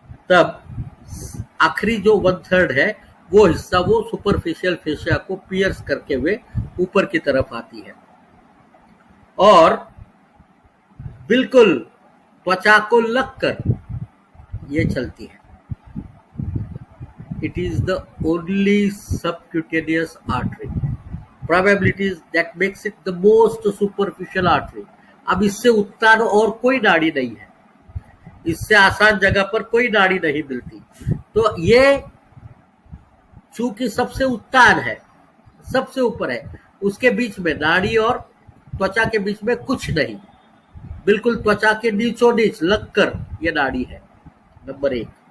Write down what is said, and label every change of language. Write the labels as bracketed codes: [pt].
[hi] तब आखिरी जो 1/3 है वो हिस्सा वो सुपरफिशियल फेशिया को पियर्स करके हुए ऊपर की तरफ आती है और बिल्कुल त्वचा को लगकर ये चलती है। [en] It is the only subcutaneous artery. Probably it is that makes it the most superficial artery. [hi] अब इससे उत्तान और कोई नाड़ी नहीं है, इससे आसान जगह पर कोई नाड़ी नहीं मिलती। तो ये चूंकि सबसे उत्तान है, सबसे ऊपर है, उसके बीच में नाड़ी और त्वचा के बीच में कुछ नहीं, बिल्कुल त्वचा के नीचों नीच लगकर ये नाड़ी है। नंबर 1।